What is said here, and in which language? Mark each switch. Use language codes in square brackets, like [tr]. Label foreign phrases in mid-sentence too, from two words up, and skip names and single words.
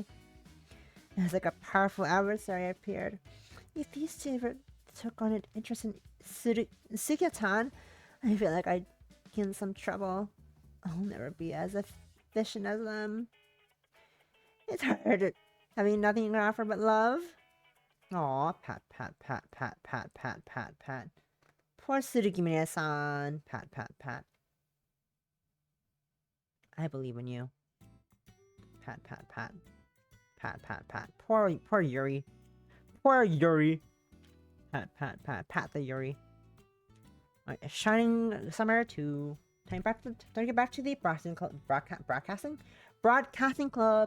[en] It's like a powerful adversary appeared. If these two ever took on an interest in Suzuki-tan, I feel like I'd get in some trouble. I'll never be as efficient as them. It's hard having nothing to offer but love. Aw, pat, pat, pat, pat, pat, pat, pat, pat. Poor Tsurugi-san. Pat, pat, pat. I believe in you. Pat, pat, pat. Pat, pat, pat. Poor Yuri. Poor Yuri. Pat, pat, pat, pat the Yuri. Alright, Shining Summer to get back to the broadcasting club.